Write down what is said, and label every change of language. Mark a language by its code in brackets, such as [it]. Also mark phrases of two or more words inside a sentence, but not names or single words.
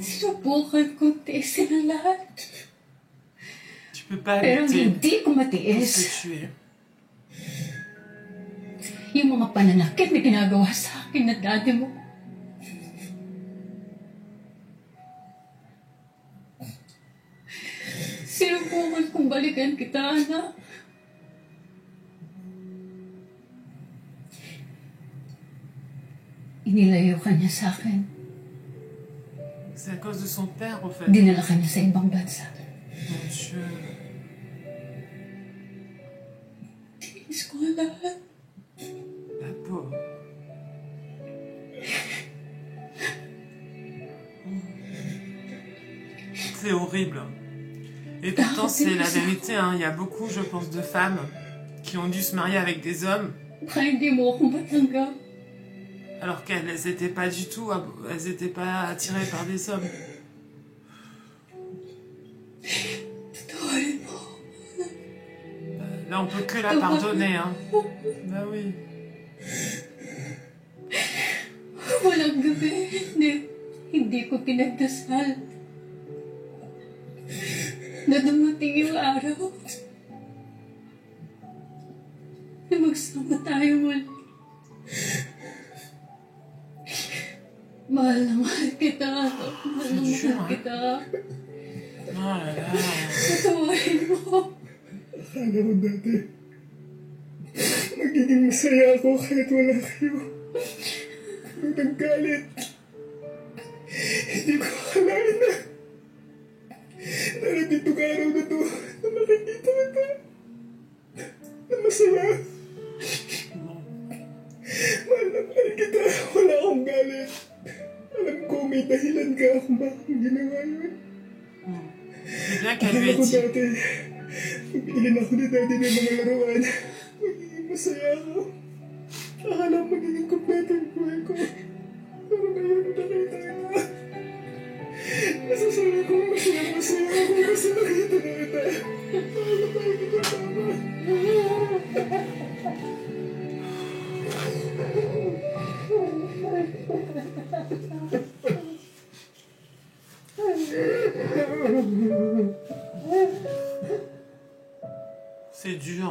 [tl] Sinubukan kong tiisin ang lahat. [fr] Tu peux pas [tl] Pero [fr] lutter [tl] hindi ko [fr] pour [tl] matiis. [fr] se tuer. [tl] Yung mga pananakit na ginagawa sa akin na daddy mo. Sinubukan kong balikan kita, anak. Inilayo ka niya sa akin. [fr] C'est à cause de son père, en fait. [tl] Dinala ka niya sa ibang bansa. [fr] Mon Dieu. [tl] Tinis ko ang lahat. [fr] La pauvre. C'est horrible. Et pourtant, c'est la vérité. Hein. Il y a beaucoup, je pense, de femmes qui ont dû se marier avec des hommes [tl] Baka hindi mo ako matanggap. [fr] alors qu'elles n'étaient pas du tout, elles n'étaient pas attirées par des hommes. [tl] Patawarin mo. [fr] Là, on peut que la pardonner. Hein. Bah oui. [tl] Walang gabi. Hindi ko pinagdasal. Na dumating yung araw. Na magsama tayo muli. Mahal na mahal kita. Mahal na mahal kita. [fr] Oh là là. [tl] Patawarin mo. Akala ko dati, magiging masaya ako kahit wala kayo. Pero naggalit. Hindi ko akalain na darating itong araw na to na makikita kita na masaya. Mahal na mahal kita. Wala akong galit. Alam ko may dahilan ka kung bakit ginawa yun. [fr] C'est bien qu'elle lui ait [tl] Akala ko [fr] dit. [tl] dati, pagpilin ako ni daddy ng mga laruan, magiging masaya ako. Akala ko magiging kompleto yung buhay ko. Pero ngayon nakita na. Nasasala ko masaya ako kasi nakita na kita. Akala ko hindi ko tama. [fr] C'est dur.